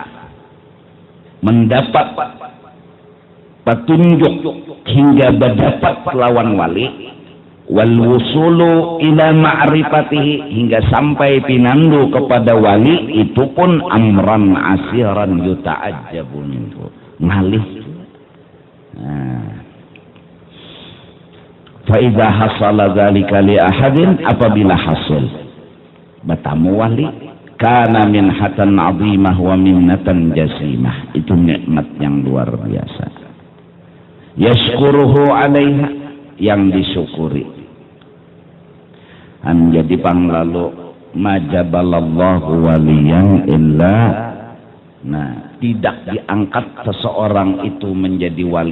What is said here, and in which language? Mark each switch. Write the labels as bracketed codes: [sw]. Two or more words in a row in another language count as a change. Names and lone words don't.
[id] mendapat petunjuk hingga berdapat lawan wali, [ar] wal wusulu ila ma'rifatihi, [id] hingga sampai pinandu kepada wali, itu pun [ar] amran asiran yuta'ajjabun, [id] ngalih. [ar] Fa idza hasala dzalika li ahadin, [id] apabila hasil bertemu wali, [ar] kana minhatan 'azimah wa minnatan jasimah, [id] itu nikmat yang luar biasa. [ar] Yashkuruhu 'alaiha, [id] yang disyukuri. Jadi panglalu [ar] majabalallahu waliyan illa, [id] nah tidak diangkat seseorang itu menjadi wali.